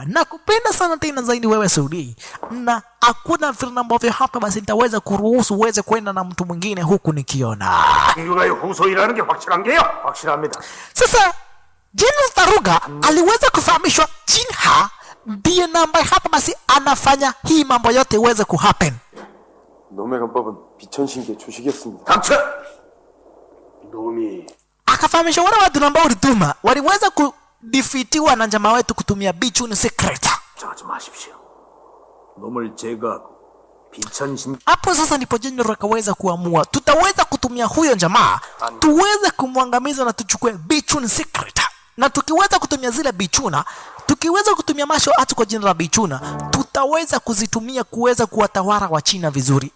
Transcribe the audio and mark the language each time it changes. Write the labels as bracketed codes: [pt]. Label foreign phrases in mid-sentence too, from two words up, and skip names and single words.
[sw] Nakupenda sana tena zaidi wewe Suli, na hakuna vile ambavyo hapa basi nitaweza kuruhusu uweze kwenda na mtu mwingine huku nikiona. Sasa General Taruga aliweza kufahamishwa Jinha ndiye namba hapa basi anafanya hii mambo yote iweze kuhappen. [ko] 놈의 간법은 비천신께 주시겠습니다. 닥쳐! 놈이 [sw] akafahamisha wale watu ambao ulituma waliweza kudefeatiwa na jamaa wetu kutumia Bichun secret. [ko] 하지 마십시오. 놈을 제거하고 비천신. [sw] Hapo sasa ndipo General akaweza kuamua tutaweza kutumia huyo jamaa tuweze kumwangamiza na tuchukue Bichun secret. Na tukiweza kutumia zile Bichuna, tukiweza kutumia masho atu kwa jina la Bichuna, tutaweza kuzitumia kuweza kuwatawala wa China vizuri.